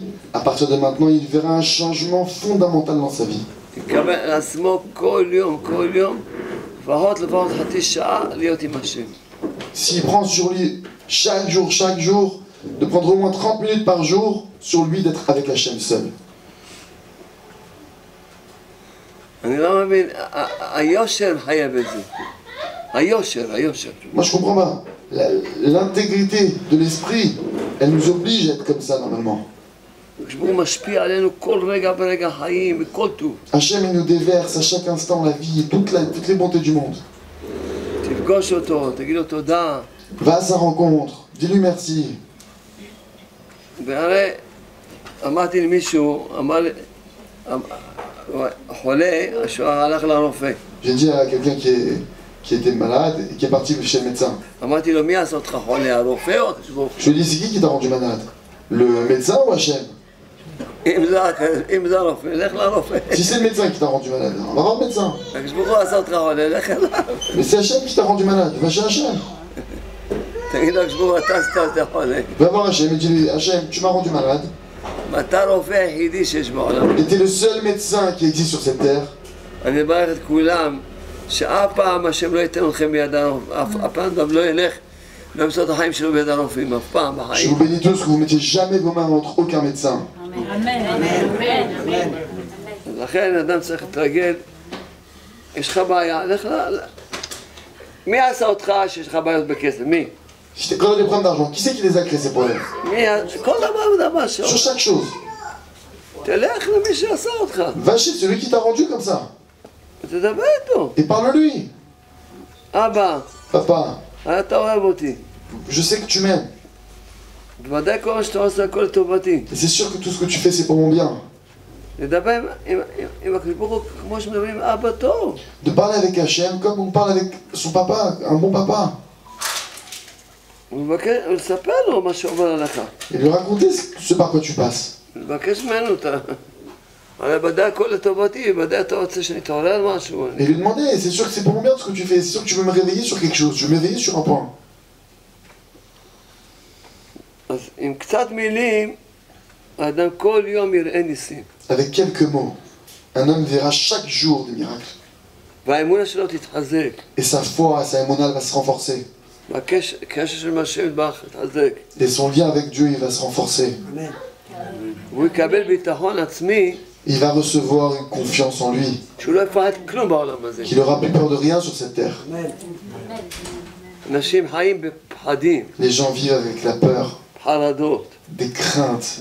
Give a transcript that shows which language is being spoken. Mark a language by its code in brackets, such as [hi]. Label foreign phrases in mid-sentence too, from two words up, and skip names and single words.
[fr] À partir de maintenant, il verra un changement fondamental dans sa vie. [he] יקבל על עצמו כל יום, לפחות חצי שעה להיות עם השם. [fr] S'il prend sur lui chaque jour, de prendre au moins 30 minutes par jour sur lui d'être avec Hachem seul. [he] אני לא מבין, היושר חייב את זה. היושר. [fr] Moi je comprends pas. L'intégrité de l'esprit, elle nous oblige à être comme ça normalement. [he] הוא משפיע עלינו כל רגע ברגע חיים, בכל טוב. [fr] Hachem il nous déverse à chaque instant la vie et toutes les bontés du monde. [he] תפגוש אותו, תגיד לו תודה. [fr] Va à sa rencontre, dis-lui merci. [he] והרי אמרתי למישהו, אמר לי, חולה, הלך לרופא. [fr] J'ai dit à quelqu'un qui était malade et qui est parti chez le médecin. [he] אמרתי לו, מי עשה אותך חולה, הרופא או הקדוש ברוך הוא? [fr] Je lui ai dit c'est qui t'a rendu malade? Le médecin ou Hachem? [he] אם זה הרופא, לך לרופא. [fr] Si c'est le médecin qui t'a rendu malade, on va voir le médecin. [he] הקדוש ברוך הוא עשה אותך חולה, לך אליו. [fr] Mais c'est Hachem qui t'a rendu malade, va chez Hachem. [he] תגיד לו, הקדוש ברוך הוא, אתה עשית אותי חולה. [fr] Va voir Hachem et dis-lui Hachem, tu m'as rendu malade. [he] ואתה הרופא היחידי שיש בעולם. [fr] Et t'es le seul médecin qui existe sur cette terre. [he] אני מברך את כולם, שאף פעם השם לא ייתן לכם ביד הרופאים, אף פעם גם לא ילך למצוא את החיים שלו ביד הרופאים, אף פעם [fr] Je [he] בחיים. [fr] vous bénis tous que vous ne mettiez jamais vos mains entre aucun médecin. [he] לכן אדם צריך להתרגל, יש לך בעיה, לך מי עשה אותך שיש לך בעיות בכסף? מי? [fr] Si quand on a des problèmes d'argent, qui c'est qui les a créés ces problèmes? [he] כל דבר ודבר [fr] Sur [he] שלו. [fr] chaque chose. [he] תלך למי שעשה אותך, [fr] Va chez celui qui t'a rendu comme ça. [he] ותדבר איתו. [fr] Et parle-lui. [he] אבא, [fr] Papa, [he] אתה אוהב אותי. [fr] je sais que tu m'aimes. [he] בוודאי כל מה שאתה עושה הכל לטובתי. [fr] Et c'est sûr que tout ce que tu fais, c'est pour mon bien. [he] לדבר עם הקדוש ברוך הוא כמו שמדברים עם אבא טוב. [fr] De parler avec Hachem comme on parle avec son papa, un bon papa. [he] ולספר לו מה שעובר עליך. [fr] Et lui raconter ce par quoi tu passes. [he] לבקש ממנו את ה... הרי ודאי הכל לטובתי, ודאי אתה רוצה שנתעורר על משהו. [fr] Et lui demander, c'est sûr que c'est pour mon bien ce que tu fais, c'est sûr que tu veux me réveiller sur quelque chose, tu veux m'éveiller sur un point. [he] אז עם קצת מילים, האדם כל יום יראה ניסים. [fr] Avec quelques mots, un homme verra chaque jour des miracles. [he] והאמונה שלו תתחזק. [fr] Et sa foi, sa émonale va se renforcer. [he] והקשר של השם יתברך יתחזק. [fr] Et son lien avec Dieu, il va se renforcer. [he] והוא יקבל ביטחון עצמי, [fr] Il va recevoir une confiance en lui, [he] שהוא לא יפחד כלום בעולם הזה. [fr] qu'il n'aura plus peur de rien sur cette terre. [he] אנשים חיים בפחדים, [fr] Les gens vivent avec la peur, [he] חרדות, [fr] des craintes,